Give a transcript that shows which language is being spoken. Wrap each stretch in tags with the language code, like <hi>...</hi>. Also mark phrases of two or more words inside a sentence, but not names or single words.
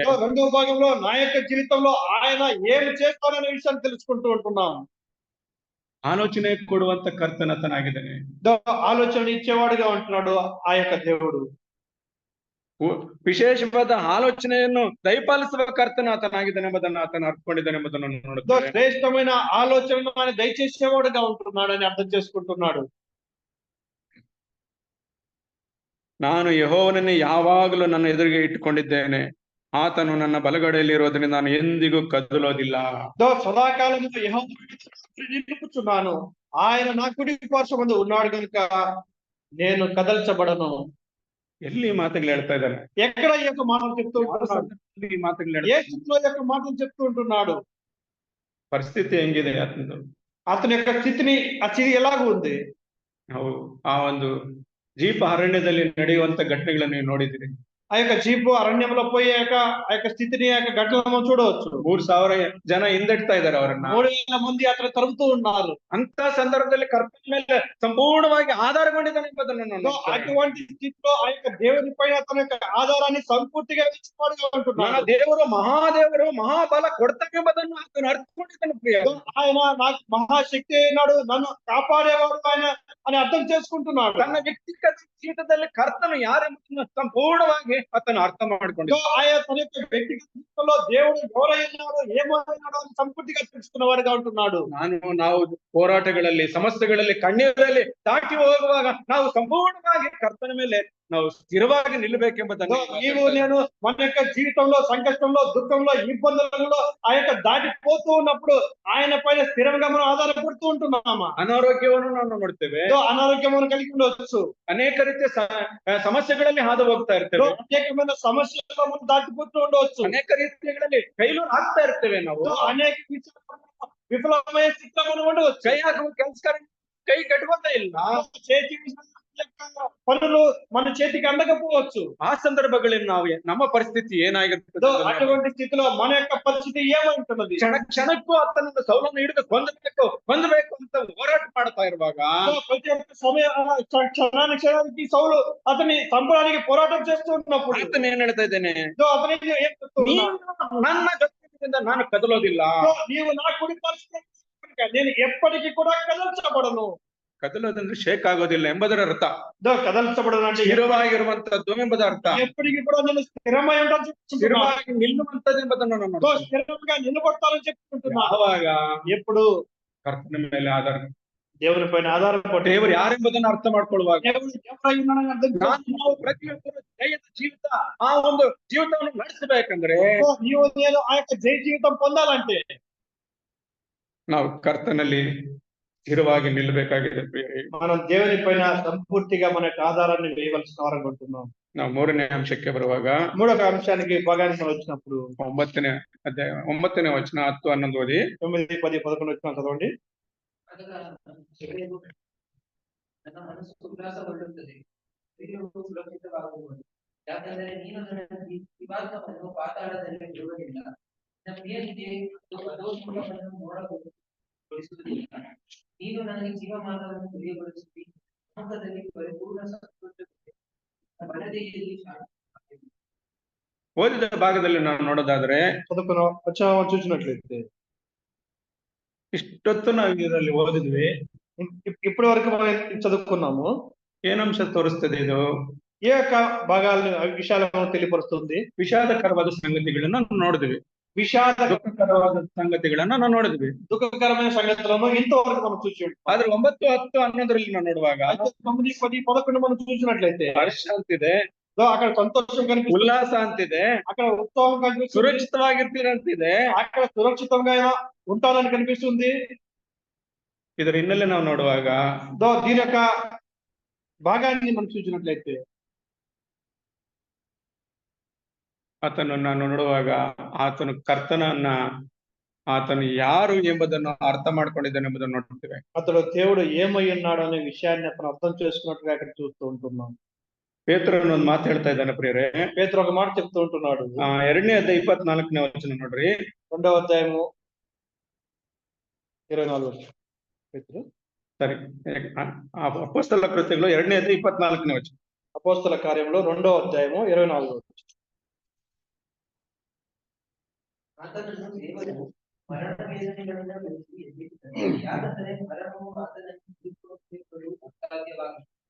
<te>రెండవ భాగంలో నా యొక్క జీవితంలో ఆయన ఏమి చేస్తాడనే విషయాన్ని తెలుసుకుంటూ ఉంటున్నాం.</te> <kn>ಆಲೋಚನೆ ಕೊಡುವಂತ ಕರ್ತನತನಾಗಿದ್ದಾನೆ.</kn> <te>ఆలోచన ఇచ్చేవాడుగా ఉంటున్నాడు ఆ యొక్క దేవుడు.</te> <kn>ವಿಶೇಷವಾದ ಆಲೋಚನೆಯನ್ನು ದಯಪಾಲಿಸುವ ಕರ್ತನ ಆತನಾಗಿದ್ದಾನೆ ಎಂಬುದನ್ನು ಆತನು ಅರ್ಥಕೊಂಡಿದ್ದಾನೆ ಎಂಬುದನ್ನು ನೋಡುತ್ತೇವೆ.</kn> <te>శ్రేష్టమైన ఆలోచనను ఆయన దయచేసేవాడుగా ఉంటున్నాడని అర్థం చేసుకుంటున్నాడు.</te> <kn>ನಾನು ಯೆಹೋವನನ್ನೇ ಯಾವಾಗಲೂ ನನ್ನ ಎದುರಿಗೆ ಇಟ್ಟುಕೊಂಡಿದ್ದೇನೆ, ಆತನು ನನ್ನ ಬಲಗಡೆಯಲ್ಲಿ ಇರೋದ್ರಿಂದ ನಾನು ಎಂದಿಗೂ ಕದಲೋದಿಲ್ಲ.</kn> <te>సదాకాలము యెహోవాను నిలుపుచున్నాను, ఆయన నా కుడి పార్శ్వమందు ఉన్నాడు కనుక నేను కదల్చబడను.</te> <kn>ಎಲ್ಲಿ ಮಾತುಗಳು ಹೇಳ್ತಾ ಇದ್ದಾನೆ?</kn> <te>ఎక్కడ ఈ యొక్క మాటలు చెప్తూ ఉంటున్నాడు?</te> <kn>ಈ ಮಾತುಗಳು</kn> <te>ఏ స్థితిలో ఈ యొక్క మాటలు చెప్తూ ఉంటున్నాడు?</te> <kn>ಪರಿಸ್ಥಿತಿ ಹೆಂಗಿದೆ ಆತನದು?</kn> <te>అతని యొక్క స్థితిని ఆ స్థితి ఎలాగ ఉంది?</te> <kn>ನಾವು ಆ ಒಂದು ಜೀಪ ಅರಣ್ಯದಲ್ಲಿ ನಡೆಯುವಂತ ಘಟನೆಗಳನ್ನು ನೀವು ನೋಡಿದ್ದೀರಿ.</kn> <te>ఆ యొక్క జీపు అరణ్యంలో పోయాక ఆ యొక్క స్థితిని ఆ యొక్క ఘటనలు మనం చూడవచ్చు.</te> <kn>3,000 జನ ಹಿಂದಟ್ತಾ ಇದ್ದಾರೆ ಅವರನ್ನ.</kn> <te>3,000 మంది అతను తరుముతూ ఉన్నారు.</te> <kn>ಅಂತ ಸಂದರ್ಭದಲ್ಲಿ ಕರ್ತನ ಮೇಲೆ ಸಂಪೂರ್ಣವಾಗಿ ಆಧಾರಗೊಂಡಿದ್ದಾನೆ ಎಂಬುದನ್ನು ನಾನು</kn> <te>అటువంటి స్థితిలో ఆ యొక్క దేవుని పైన తన యొక్క ఆధారాన్ని సంపూర్తిగా ఇచ్చివాడుగా</te> <kn>ನನ್ನ</kn> <te>ఉంటున్నాడు.</te> <kn>ದೇವರು ಮಹಾದೇವರು ಮಹಾಬಲ ಕೊಡ್ತಾನೆ ಎಂಬುದನ್ನು ಆತನು ಅರ್ಥಕೊಂಡಿದ್ದಾನೆ ಪ್ರಿಯ.</kn> <te>ఆయన నాకు మహాశక్తి అయినాడు, నన్ను కాపాడేవాడు ఆయన అని అర్థం చేసుకుంటున్నాడు.</te> <kn>ತನ್ನ ವ್ಯಕ್ತಿಗತ ಜೀವಿತದಲ್ಲಿ ಕರ್ತನು ಯಾರೆಂಬುದನ್ನು ಸಂಪೂರ್ಣವಾಗಿ ಆತನು ಅರ್ಥ ಮಾಡಿಕೊಂಡಿದ್ದಾನೆ.</kn> <te>ఆయన తన యొక్క వ్యక్తిగత జీవితంలో దేవుడు ఎవరైనాడు ఏమైనాడు అని సంపూర్తిగా తెలుసుకున్నవాడుగా ఉంటున్నాడు.</te> <kn>ನಾವು ಹೋರಾಟಗಳಲ್ಲಿ ಸಮಸ್ಯೆಗಳಲ್ಲಿ ಕಣ್ಣೀರಲ್ಲಿ ದಾಟಿ ಹೋಗುವಾಗ ನಾವು ಸಂಪೂರ್ಣವಾಗಿ ಕರ್ತನ ಮೇಲೆ ನಾವು ಸ್ಥಿರವಾಗಿ ನಿಲ್ಲಬೇಕೆಂಬುದನ್ನು</kn> <te>నీవు నేను మన యొక్క జీవితంలో సంకష్టంలో దుఃఖంలో ఇబ్బందులలో ఆ యొక్క దాటిపోతూ ఉన్నప్పుడు ఆయన పైన స్థిరంగా మనం ఆధారపడుతూ ఉంటున్నామా?</te> <kn>ಅನಾರೋಗ್ಯವನ್ನು ನಾವು ನೋಡ್ತೇವೆ,</kn> <te>అనారోగ్యం మనం కలిగి ఉండవచ్చు,</te> <kn>ಅನೇಕ ರೀತಿಯ ಸಮಸ್ಯೆಗಳಲ್ಲಿ ಹಾದು ಹೋಗ್ತಾ ಇರ್ತೇವೆ,</kn> <te>అనేకమైన సమస్యల్లో మనం దాటిపోతూ ఉండవచ్చు,</te> <kn>ಅನೇಕ ರೀತಿಗಳಲ್ಲಿ ಫೇಲ್ಯೂರ್ ಆಗ್ತಾ ಇರ್ತೇವೆ, ನಾವು</kn> <te>అనేక విఫలమైన స్థితిలో మనం ఉండవచ్చు.</te> <kn>ಕೈ ಹಾಕುವ ಕೆಲಸ ಕೈ ಕಟ್ಕೋತಾ ಇಲ್ಲ,</kn> <te>చేతి పనులు మన చేతికి అందకపోవచ్చు.</te> <kn>ಆ ಸಂದರ್ಭಗಳಲ್ಲಿ ನಾವು ನಮ್ಮ ಪರಿಸ್ಥಿತಿ ಏನಾಗಿರ್ತದೆ?</kn> <te>అటువంటి స్థితిలో మన యొక్క పరిస్థితి ఏమంటున్నది?</te> <kn>ಕ್ಷಣಕ್ಕೂ ಆತನನ್ನು ಸೌಲನ್ನು ಹಿಡಿದು ಕೊಂದಬೇಕು ಅಂತ ಹೋರಾಟ ಮಾಡ್ತಾ ಇರುವಾಗ,</kn> <te>ప్రతి ఒక్క క్షణానికి సౌలు అతని చంపడానికి పోరాటం చేస్తూ ఉన్నప్పుడు</te> <kn>ಆತನ ಏನ್ ಹೇಳ್ತಾ ಇದ್ದೇನೆ?</kn> <te>అతనికి ఏం చెప్తూ</te> <kn>ನೀನು</kn> <te>ఉన్నాడు?</te> <kn>ನನ್ನ ಜೊತೆಯಿಂದ ನಾನು ಕದಲೋದಿಲ್ಲ.</kn> <te>నీవు నా కుడి పరిస్థితి నేను ఎప్పటికీ కూడా కదల్చబడను.</te> <kn>ಕದಲೋದಂದ್ರೆ ಶೇಕ್ ಆಗೋದಿಲ್ಲ ಎಂಬುದರ ಅರ್ಥ.</kn> <te>కదల్చబడను అంటే</te> <kn>ಸ್ಥಿರವಾಗಿರುವಂತದ್ದು ಎಂಬುದರ ಅರ್ಥ.</kn> <te>ఎప్పటికీ కూడా నేను స్థిరమై ఉంటాను,</te> <kn>ಸ್ಥಿರವಾಗಿ ನಿಲ್ಲುವಂತದ್ದು ಎಂಬುದನ್ನು ನಾನು</kn> <te>స్థిరంగా నిలబడతానని చెప్పుకుంటున్నా.</te> <kn>ಯಾವಾಗ?</kn> <te>ఎప్పుడు</te> <kn>ಕರ್ತನ ಮೇಲೆ ಆಧಾರ,</kn> <te>దేవుని పైన ఆధారపడి</te> <kn>ದೇವರು ಯಾರೆಂಬುದನ್ನು ಅರ್ಥ ಮಾಡ್ಕೊಳ್ಳುವಾಗ,</kn> <te>దేవుడు ఎవరై ఉన్నాడని అర్థం</te> <kn>ನಾವು ಪ್ರತಿಯೊಬ್ಬರು ಜಯದ ಜೀವಿತ ಆ ಒಂದು ಜೀವಿತವನ್ನು ನಡೆಸಬೇಕಂದ್ರೆ</kn> <te>నీవు నేను ఆ యొక్క జయ జీవితం పొందాలంటే</te> <kn>ನಾವು ಕರ್ತನಲ್ಲಿ ಸ್ಥಿರವಾಗಿ ನಿಲ್ಲಬೇಕಾಗಿದೆ.</kn> <te>మనం దేవుని పైన సంపూర్తిగా మన యొక్క ఆధారాన్ని వేయవలసిన వారం ఉంటున్నాం.</te> <kn>ನಾವು 3ನೇ ಅಂಶಕ್ಕೆ ಬರುವಾಗ,</kn> <te>మూడవ అంశానికి భాగానికి వచ్చినప్పుడు</te> <kn>9ನೇ ಅಧ್ಯಾಯ 9ನೇ ವಚನ 10, 11 ಓದಿ.</kn> <te>9, 10, 11 వచ్చిన చదవండి.</te> <kn>ನನ್ನ ಮನಸ್ಸು ಉಲ್ಲಾಸಗೊಳ್ಳುತ್ತದೆ, ಸುರಕ್ಷಿತವಾಗುವುದು, ಯಾಕಂದರೆ ನೀನು ನನ್ನ ದಿವಾಸವನ್ನು ಪಾತಾಳದಲ್ಲಿ ಬಿಡುವುದಿಲ್ಲ, ನನ್ನ ಪ್ರಿಯನಿಗೆ ಅಧೋಲೋಕವನ್ನು ನೋಡಗೊಳಿಸುವುದಿಲ್ಲ. ನೀನು ನನಗೆ ಜೀವಮಾನವನ್ನು ತಿಳಿಯಗೊಳಿಸುತ್ತಿ, ಮುಖದಲ್ಲಿ ಪರಿಪೂರ್ಣ ಸಂತೋಷ, ಬಲದೆಯಲ್ಲಿ ಶಾಂತಿ. ಓದಿದ ಭಾಗದಲ್ಲಿ ನಾವು ನೋಡೋದಾದ್ರೆ,</kn> <te>చూసినట్లయితే</te> <kn>ಇಷ್ಟೊತ್ತು ನಾವು ಇದರಲ್ಲಿ ಓದಿದ್ವಿ.</kn> <te>ఇప్పటి వరకు మనం చదువుకున్నాము.</te> <kn>ಏನಂಶ ತೋರಿಸ್ತದೆ ಇದು?</kn> <te>ఏ యొక్క భాగాలను విషయాలను తెలియపరుస్తుంది?</te> <kn>ವಿಷಾದಕರವಾದ ಸಂಗತಿಗಳನ್ನ ನಾವು ನೋಡಿದ್ವಿ, ದುಃಖಕರವಾದ ಸಂಗತಿಗಳನ್ನ ನಾವು ನೋಡಿದ್ವಿ,</kn> <te>దుఃఖకరమైన సంగతులను ఇంతవరకు మనం చూసి ఉంటాం.</te> <kn>ಆದ್ರೆ 9, 10, 11ರಲ್ಲಿ ನಾವು ನೋಡುವಾಗ</kn> <te>9, 10, 11 మనం చూసినట్లయితే</te> <kn>ಹರ್ಷ ಅಂತಿದೆ,</kn> <te>అక్కడ సంతోషం కనిపిస్తుంది,</te> <kn>ಉಲ್ಲಾಸ ಅಂತಿದೆ,</kn> <te>అక్కడ ఉత్సాహం కనిపిస్తుంది,</te> <kn>ಸುರಕ್ಷಿತವಾಗಿರ್ತೀರಂತಿದೆ,</kn> <te>అక్కడ సురక్షితంగా ఉంటారని కనిపిస్తుంది.</te> <kn>ಇದರ ಹಿನ್ನೆಲೆ ನಾವು ನೋಡುವಾಗ</kn> <te>దీని యొక్క భాగాన్ని మనం చూసినట్లయితే</te> <kn>ಆತನನ್ನ ನೋಡುವಾಗ ಆತನು ಕರ್ತನನ್ನ ಆತನು ಯಾರು ಎಂಬುದನ್ನು ಅರ್ಥ ಮಾಡ್ಕೊಂಡಿದ್ದಾನೆ ಎಂಬುದನ್ನು ನೋಡ್ತೇವೆ.</kn> <te>అతడు దేవుడు ఏమై ఉన్నాడు అనే విషయాన్ని అతను అర్థం చేసుకున్నట్టుగా ఇక్కడ చూస్తూ ఉంటున్నాం.</te> <kn>ಪೇತ್ರನು ಒಂದು ಮಾತು ಹೇಳ್ತಾ ಇದ್ದಾನೆ ಪ್ರಿಯರೇ.</kn> <te>పేతురు ఒక మాట చెప్తూ ఉంటున్నాడు.</te> <kn>2ನೇ ಅಧ್ಯಾಯ 24ನೇ ವಚನ ನೋಡ್ರಿ.</kn> <te>2వ అధ్యాయము 24 వచనం. పేతురు</te> <kn>ಸರಿ, ಅಪೊಸ್ತಲ ಕೃತ್ಯಗಳು 2ನೇ ಅಧ್ಯಾಯ 24ನೇ ವಚನ.</kn> <te>అపోస్తల కార్యంలో 2వ అధ్యాయము 24వ వచనం.</te> <kn>ಆತನನ್ನು ದೇವರು ಮರಣ ವೇದನೆಗಳಿಂದ ಬಿಡಿಸಿ ಎಬ್ಬಿಸಿದನು. ಯಾಕಂದರೆ ಮರಣವು ಆತನನ್ನು ಬಿಡಿಸಿಕೊಳ್ಳಲು ಅಸಾಧ್ಯವಾಗಿದೆ.</kn>